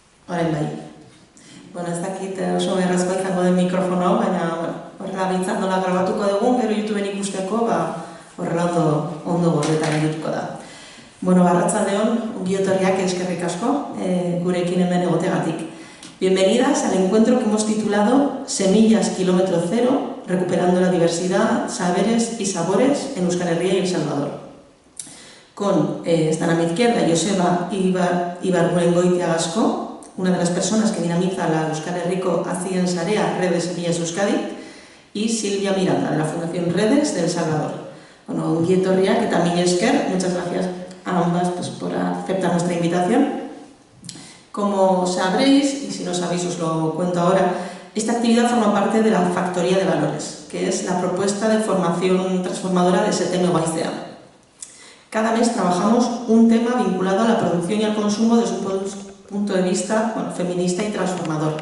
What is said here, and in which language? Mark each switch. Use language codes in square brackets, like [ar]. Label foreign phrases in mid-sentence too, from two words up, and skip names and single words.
[eu] orain bai. Bueno, ez dakit oso beharrezkoa izango den mikrofono hau, baina horrela bintzat nola grabatuko dugun, gero YouTubeen ikusteko, horrela ondo gordetan edituko da. Bueno, arratsaldeon, ongi etorriak eskerrik asko, gurekin hemen egotegatik. [es] Bienvenidas al encuentro que hemos titulado Semillas Kilómetro Cero, recuperando la diversidad, saberes y sabores en Euskal Herria y El Salvador. Están a mi izquierda Joseba Ibargüengoitia Gasco, una de las personas que dinamiza la Euskal Herriko Azien Sarea Redes Semillas Euskadi, y Silvia Miranda, de la Fundación Redes de El Salvador. [eu] Bueno, ongi etorriak eta mila esker, [es] muchas gracias a ambas por aceptar nuestra invitación. Como sabréis, y si no sabéis os lo cuento ahora, esta actividad forma parte de la Factoría de Valores, que es la propuesta de formación transformadora de STM Guaiztea. Cada mes trabajamos un tema vinculado a la producción y al consumo desde un punto de vista feminista y transformador.